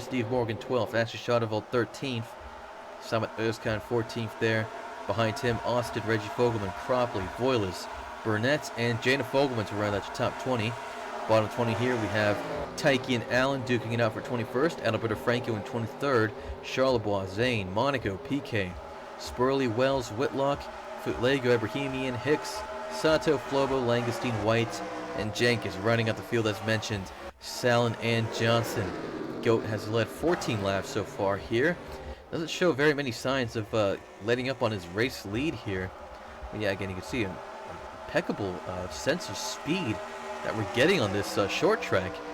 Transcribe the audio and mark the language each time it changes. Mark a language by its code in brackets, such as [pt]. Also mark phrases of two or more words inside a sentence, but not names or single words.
[en] Steve Morgan 12th. Ashley Schadewald 13th. Samet Özkan 14th there. Behind him, Austin, Reggie Fogelman, Cropley, Voiles, Burnett, and Jana Fogelman to round out your top 20. Bottom 20 here, we have Taiki and Allen duking it out for 21st. Adalberto Franco in 23rd. Charlebois, Zane, Monaco, PK, Spurley, Wells, Whitlock, Futlego, Ibrahimian, Hicks, Sato, Flobo, Langestein, White, and Jenkins running out the field as mentioned. Sallin and Johnson. GOAT has led 14 laps so far here. Doesn't show very many signs of letting up on his race lead here. But yeah, again, you can see an impeccable sense of speed that we're getting on this short track.